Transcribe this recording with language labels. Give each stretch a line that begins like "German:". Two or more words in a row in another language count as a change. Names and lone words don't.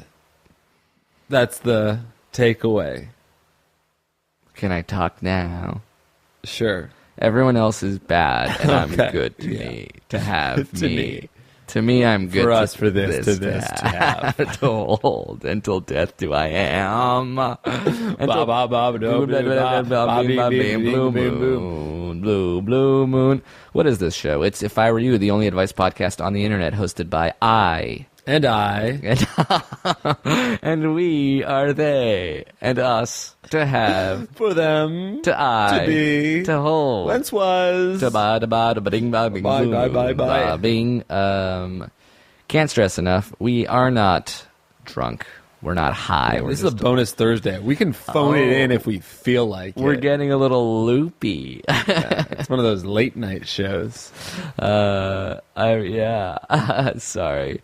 English: That's the takeaway. Can I talk now? Sure. Everyone else is bad, and I'm Okay. good to me to have To me. me. To me, I'm good For to us, for this, to this, to have. to hold until death do I am. Ba, ba, ba, ba, do, ba, ba, ba, Blue bing, bing, moon, bing, boom. blue moon. What is this show? It's If I Were You, the only advice podcast on the internet, hosted by And I. and we are they and us to have For them. to I To be. to hold Whence was. to ba da ba da ba ding ba bing Bye, boom, bye, bye, bye. ba bing. Can't stress enough. We are not drunk. We're not high. We're This is a just bonus Thursday. We can phone it in if we feel like we're it. getting a little loopy. It's one of those late night shows. Sorry.